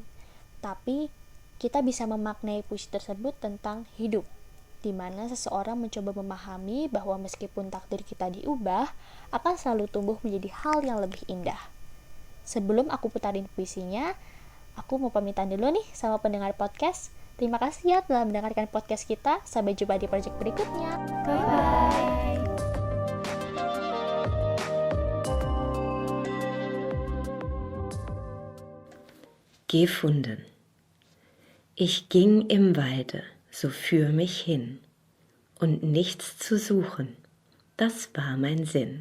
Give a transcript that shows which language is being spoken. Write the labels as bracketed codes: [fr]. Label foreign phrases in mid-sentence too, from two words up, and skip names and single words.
[id] Tapi kita bisa memaknai puisi tersebut tentang hidup, di mana seseorang mencoba memahami bahwa meskipun takdir kita diubah, akan selalu tumbuh menjadi hal yang lebih indah. Sebelum aku putarin puisinya, aku mau pamitan dulu nih sama pendengar podcast. Terima kasih ya telah mendengarkan podcast kita. Sampai jumpa di project berikutnya. Bye-bye. [de] Gefunden. Ich ging im Walde so für mich hin, und nichts zu suchen, das war mein Sinn.